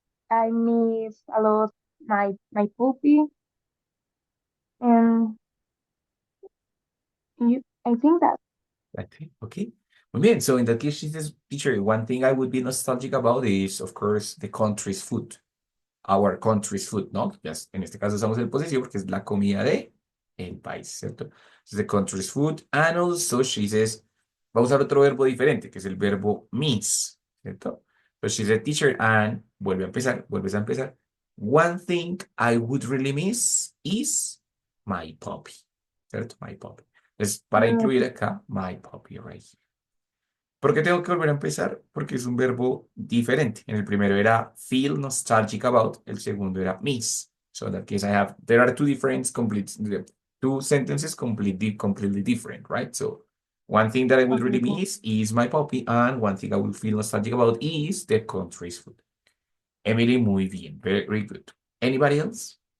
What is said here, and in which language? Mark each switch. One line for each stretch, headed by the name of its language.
English: I miss a lot my puppy, and I think that okay, okay.
Spanish: Muy bien.
English: So in that case, she says, teacher, one thing I would be nostalgic about is, of course, the country's food. Our country's food, ¿no?
Spanish: Yes, en este caso usamos el posesivo porque es la comida de el país, ¿cierto?
English: Entonces, the country's food. And also she says,
Spanish: va a usar otro verbo diferente, que es el verbo miss, ¿cierto?
English: So she said, teacher, and
Spanish: vuelve a empezar, vuelves a empezar.
English: One thing I would really miss is my puppy, ¿cierto? My puppy.
Spanish: Entonces, para incluir mm,
English: acá, my puppy, right?
Spanish: ¿Por qué tengo que volver a empezar? Porque es un verbo diferente. En el primero era
English: feel nostalgic about,
Spanish: el segundo era miss.
English: So in that case, there are two different two sentences completely different, right? So one thing that I would really okay. miss is my puppy, and one thing I will feel nostalgic about is the country's food. Emily,
Spanish: muy bien,
English: very good. Anybody else?